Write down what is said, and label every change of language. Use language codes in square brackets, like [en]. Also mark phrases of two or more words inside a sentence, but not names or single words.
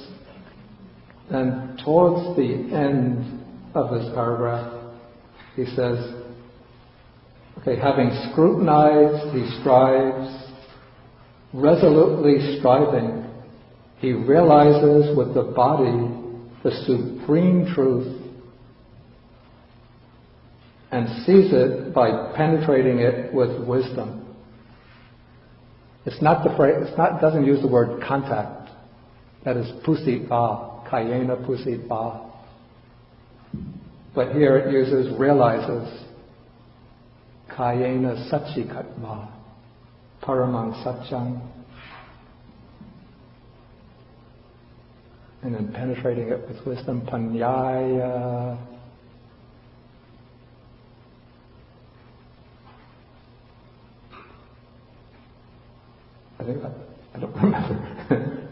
[en] And towards the end of this paragraph, he says, okay, having scrutinized, he strives, resolutely striving, he realizes with the body the supreme truth and sees it by penetrating it with wisdom. It's not the phrase, it doesn't use the word contact. That is [pi] pusitva, kayena pusitva. [en] But here it uses realizes, [pi] kayena satchikatva, paramang satchang. [en] And then penetrating it with wisdom, panyaya. I don't remember.